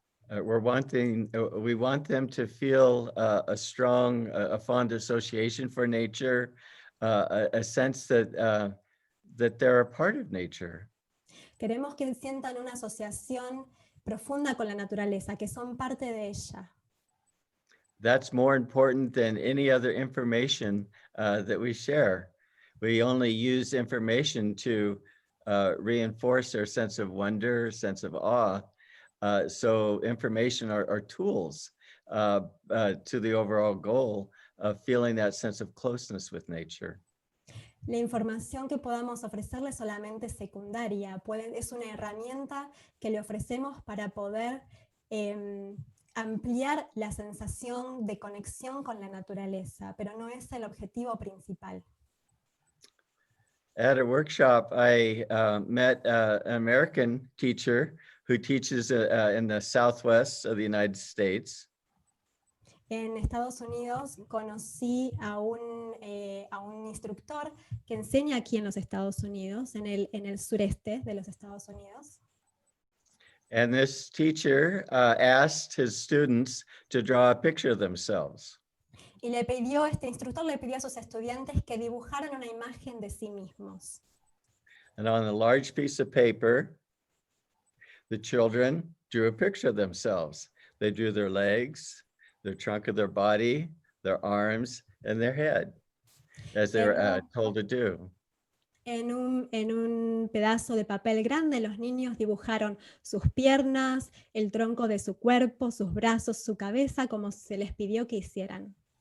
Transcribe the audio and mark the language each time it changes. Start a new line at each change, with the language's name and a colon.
English: We want them to feel a strong, a fond association for nature, a sense that they're a part of nature.
Spanish: Queremos que sientan una asociación profunda con la naturaleza, que son parte de ella.
English: That's more important than any other information that we share. We only use information to reinforce our sense of wonder, sense of awe. So information are tools to the overall goal of feeling that sense of closeness with nature.
Spanish: La información que podamos ofrecerle es solamente secundaria, es una herramienta que le ofrecemos para poder ampliar la sensación de conexión con la naturaleza, pero no es el objetivo principal.
English: At a workshop, I met an American teacher who teaches in the Southwest of the United States.
Spanish: En Estados Unidos conocí a un instructor que enseña aquí en los Estados Unidos, en el sureste de los Estados Unidos.
English: And this teacher asked his students to draw a picture of themselves.
Spanish: Y este instructor le pidió a sus estudiantes que dibujaran una imagen de sí mismos.
English: And on a large piece of paper, the children drew a picture of themselves. They drew their legs, the trunk of their body, their arms, and their head, as they were told to do.
Spanish: En un pedazo de papel grande, los niños dibujaron sus piernas, el tronco de su cuerpo, sus brazos, su cabeza, como se les pidió que hicieran.